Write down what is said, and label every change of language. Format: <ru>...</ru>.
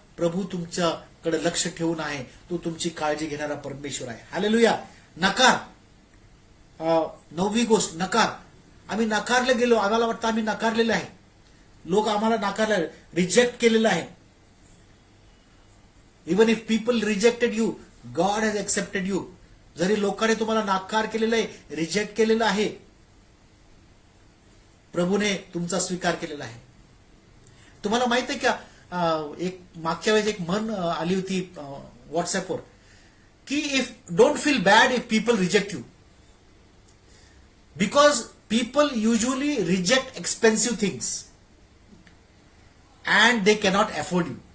<mr>प्रभू तुमच्याकडे लक्ष ठेवून आहे, तो तुमची काळजी घेणारा परमेश्वर आहे. हालेलुया. नकार. 9वी गोष्ट नकार. आम्ही नाकारले गेलो, आम्हाला वाटतं आम्ही नाकारलेलं आहे, लोक आम्हाला नाकारले, रिजेक्ट केलेलं आहे.</mr> <en>Even if people rejected you, god has accepted you.</en> <mr>जरी लोकांनी तुम्हाला नाकार केलेला आहे, रिजेक्ट केलेलं आहे, प्रभूने तुमचा स्वीकार केलेला आहे. तुम्हाला माहित आहे का, एक मागच्या वेळेस एक म्हण आली होती व्हॉट्सअपवर, की</mr> <en>If don't feel bad if people reject you, because people usually reject expensive things and they cannot afford you.</en>